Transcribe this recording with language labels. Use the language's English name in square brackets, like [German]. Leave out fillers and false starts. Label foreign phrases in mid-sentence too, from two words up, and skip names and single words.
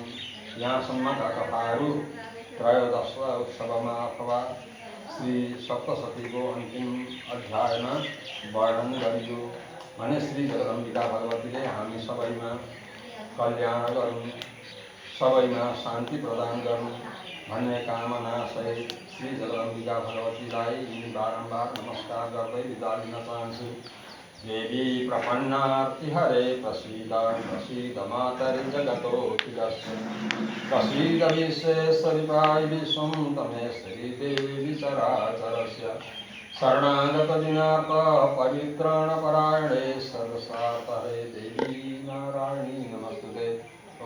[Nepali] यहाँसम्मका कथाहरू त्रयोदश उत्सवमा अथवा श्री सप्तशतीको अन्तिम अध्यायमा वर्णन गरियो भने श्री जगदम्बिका भगवतीले हामी सबैमा कल्याण गरून्, सबैमा शान्ति प्रदान गरून् भन्ने कामना सहित श्री जगदम्बिका भगवतीलाई बारम्बार नमस्कार गर्दै बिदा लिन चाहन्छु। [Sanskrit] देवी प्रपन्नार्तिहरे प्रसीद प्रसीद मातरि जगतोऽखिलस्य प्रसीद विश्वेश्वरि विश्वं तमेश्वरि देवी चराचरस्य शरणागत दिनार्थ परित्राणपरायणे सर्वसार्थहरे देवी नारायणी नमस्तुते।